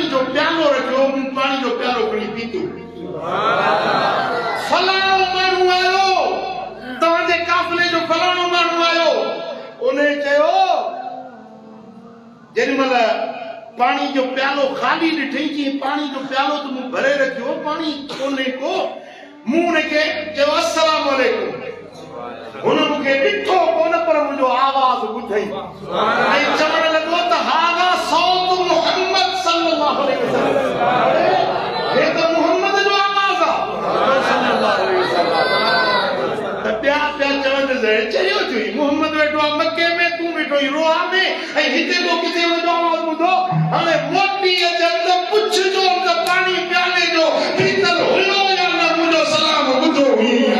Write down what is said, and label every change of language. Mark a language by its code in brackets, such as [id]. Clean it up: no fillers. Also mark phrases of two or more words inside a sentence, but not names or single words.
[sd] जो प्यालो रखियो पाणी जो प्यालो खणी पीतो [ar] سبحان الله [sd] फलाणो माण्हू आयो तव्हां जे काफिले जो फलाणो माण्हू आयो उन चयो जेॾीमहिल पाणी जो प्यालो खाली ॾिठई कि पाणी जो प्यालो तो मूं भरे रखियो पाणी कोन्हे को मूं उनखे चयो [ar] السلام عليكم [sd] हुन मूंखे ॾिठो कोन पर मुंहिंजो आवाज़ ॿुधई ऐं चवण लॻो त [ar] هذا صوت محمد صلى الله عليه وسلم [sd] हे त मुहम्मद जो आवाज़ आहे [ar] صلى الله عليه وسلم [sd] त ॿिया चवनि चयो थी मुहम्मद वेठो आहे मके में तूं वेठो ई रोहा में ऐं हिते तो किथे वञो आवाज़ ॿुधो हाणे मोटी अचनि त पुछजो त पाणी प्याले जो पीतल हुयो या न मुंहिंजो सलाम ॿुधो हुई